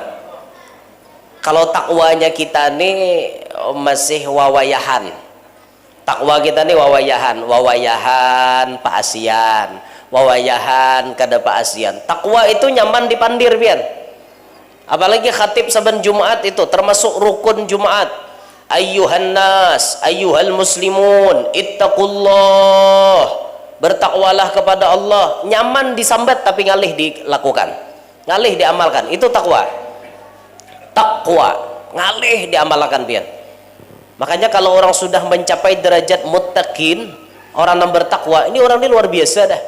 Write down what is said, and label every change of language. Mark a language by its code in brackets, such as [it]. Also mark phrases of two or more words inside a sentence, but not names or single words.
[bjn] Kalau takwanya kita nih masih wawayahan, takwa kita nih wawayahan paasian, wawayahan kada paasian. Takwa itu nyaman dipandir pian. Apalagi khatib saban Jumat itu termasuk rukun Jumat. [ar] أيها الناس أيها المسلمون اتقوا الله. [id] Bertakwalah kepada Allah. [bjn] Nyaman disambat tapi ngalih dilakukan, ngalih diamalkan. Itu takwa. Takwa ngalih diamalkan pian. [id] Makanya kalau orang sudah mencapai derajat muttaqin, orang yang bertakwa, ini orang ini luar biasa dah.